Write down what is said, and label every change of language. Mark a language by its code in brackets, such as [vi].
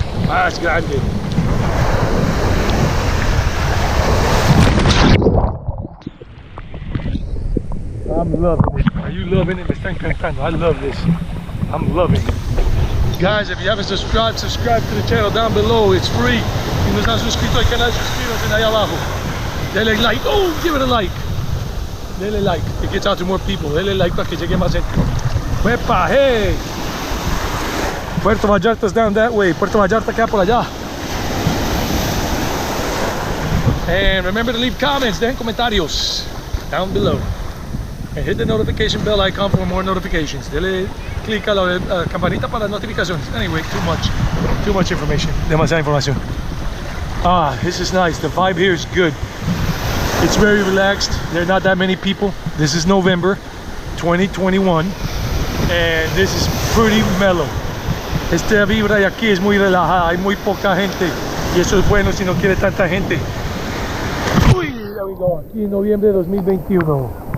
[es] Más grande. [en] I'm loving it. Are you loving it? [es] Me está encantando. [en] I love this. I'm loving it. Guys, if you haven't subscribed, subscribe to the channel down below. It's free. [es] Si no están suscritos al canal, suscríbanse ahí abajo. Dele like. [en] Oh, give it a like. [es] Dele like. [en] It gets out to more people. [es] Dele like para que llegue más gente. ¡Wepa! ¡Hey! [en] Puerto Vallarta's down that way. [es] Puerto Vallarta queda por allá. [en] And remember to leave comments, [es] dejen comentarios [en] down below. And hit the notification bell icon for more notifications. [es] Dele clic a la campanita para notificaciones. [en] Anyway, too much information. [es] Demasiada información. [en] Ah, this is nice. The vibe here is good. It's very relaxed. There are not that many people. This is November 2021. And this is pretty mellow. [es] Esta vibra de aquí es muy relajada, hay muy poca gente y eso es bueno si no quiere tanta gente. Uy, [en] there we go, [es] aquí en noviembre de 2021.